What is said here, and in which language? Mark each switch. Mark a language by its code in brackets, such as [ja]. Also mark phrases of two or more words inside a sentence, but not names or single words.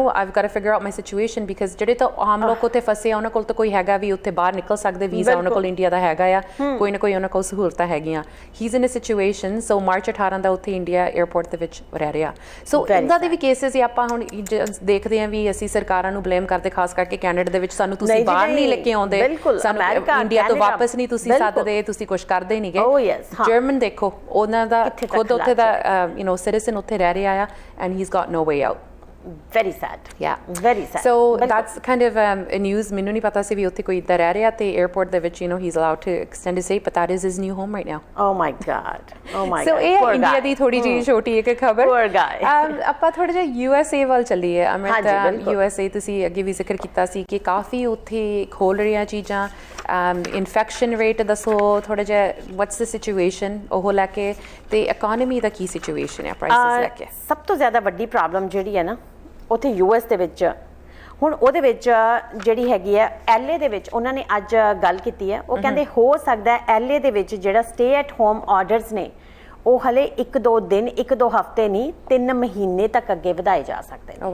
[en] got to figure out my situation because [pa] ਜਿਹੜੇ ਤਾਂ ਆਮ ਲੋਕ ਉੱਥੇ ਫਸੇ ਆ ਉਹਨਾਂ ਕੋਲ ਤਾਂ ਕੋਈ ਹੈਗਾ ਵੀ ਉੱਥੇ ਬਾਹਰ ਨਿਕਲ ਸਕਦੇ ਵੀਜ਼ਾ ਉਹਨਾਂ ਕੋਲ ਇੰਡੀਆ ਦਾ ਹੈਗਾ ਆ ਕੋਈ ਨਾ ਕੋਈ ਉਹਨਾਂ ਕੋਲ ਸਹੂਲਤਾਂ ਹੈਗੀਆਂ ਹੀ [en] is in a situation so [pa] ਮਾਰਚ 18 ਦਾ ਉੱਥੇ ਇੰਡੀਆ 에어ਪੋਰਟ ਦੇ ਵਿੱਚ ਰਹਿ ਰਿਹਾ ਸੋ ਇੱਦਾਂ ਦੇ ਵੀ ਕੇਸਿਸ ਆਪਾਂ ਹੁਣ ਦੇਖਦੇ ਹਾਂ ਵੀ ਅਸੀਂ ਸਰਕਾਰਾਂ ਨੂੰ ਬਲੇਮ ਕਰਦੇ ਖਾਸ ਕਰਕੇ ਕੈਨੇਡਾ ਦੇ ਵਿੱਚ ਸਾਨੂੰ ਤੁਸੀਂ ਬਾਹਰ ਨਹੀਂ ਲੈ ਕੇ ਆਉਂਦੇ ਸਾਨੂੰ ਇੰਡੀਆ ਤੋਂ ਵਾਪਸ ਨਹੀਂ ਤੁਸੀਂ ਸੱਦਦੇ ਤੁਸੀਂ ਕੁਝ ਕਰਦੇ ਨਹੀਂਗੇ ਜਰਮਨ ਦੇਖੋ ਉਹਨਾਂ ਦਾ ਖੁਦ ਉੱਥੇ ਦਾ ਸਿਟੀਜ਼ਨ ਉੱਥੇ ਰਹਿ ਰਿਹਾ ਆ [en] and he has got no way out very sad very sad so that's kind of a news [pa] ਮੈਨੂੰ ਨਹੀਂ ਪਤਾ ਸੀ ਵੀ ਉੱਥੇ ਕੋਈ ਇੱਦਾਂ ਰਹਿ ਰਿਹਾ ਤੇ 에어ਪੋਰਟ ਦੇ ਵਿੱਚ [en] he's allowed to extend his stay but that is his new home right now oh my god [pa] so ਇਹ ਇੰਡੀਆ ਦੀ ਥੋੜੀ ਜਿਹੀ ਛੋਟੀ ਇੱਕ ਖਬਰ ਆਪਾਂ ਥੋੜਾ ਜਿਹਾ USA ਵੱਲ ਚੱਲੀਏ ਅਮਿਤ USA ਤੁਸੀਂ ਅੱਗੇ ਵੀ ਜ਼ਿਕਰ ਕੀਤਾ ਸੀ ਕਿ ਕਾਫੀ ਉੱਥੇ ਖੋਲ ਰਹੀਆਂ ਚੀਜ਼ਾਂ [en] infection rate [pa] ਦੱਸੋ ਥੋੜਾ ਜਿਹਾ [en] what's the situation [pa] ਉਹ ਲੈ ਕੇ ਤੇ ਇਕਨੋਮੀ ਦਾ ਕੀ ਸਿਚੁਏਸ਼ਨ ਹੈ ਪ੍ਰਾਈਸਿਸ ਲੈ ਕੇ ਸਭ ਤੋਂ ਜ਼ਿਆਦਾ ਵੱਡੀ ਪ੍ਰੋਬਲਮ ਜਿਹੜੀ ਹੈ ਨਾ ਉੱਥੇ US ਦੇ ਵਿੱਚ ਹੁਣ ਉਹਦੇ ਵਿੱਚ ਜਿਹੜੀ ਹੈਗੀ ਹੈ LA ਦੇ ਵਿੱਚ ਉਹਨਾਂ ਨੇ ਅੱਜ ਗੱਲ ਕੀਤੀ ਹੈ ਉਹ ਕਹਿੰਦੇ ਹੋ ਸਕਦਾ ਹੈ LA ਦੇ ਵਿੱਚ ਜਿਹੜਾ [en] stay at home orders [pa] ਨੇ ਉਹ ਹਲੇ 1-2 ਦਿਨ 1-2 ਹਫ਼ਤੇ ਨਹੀਂ 3 ਮਹੀਨੇ ਤੱਕ ਅੱਗੇ ਵਧਾਏ ਜਾ ਸਕਦੇ ਨੇ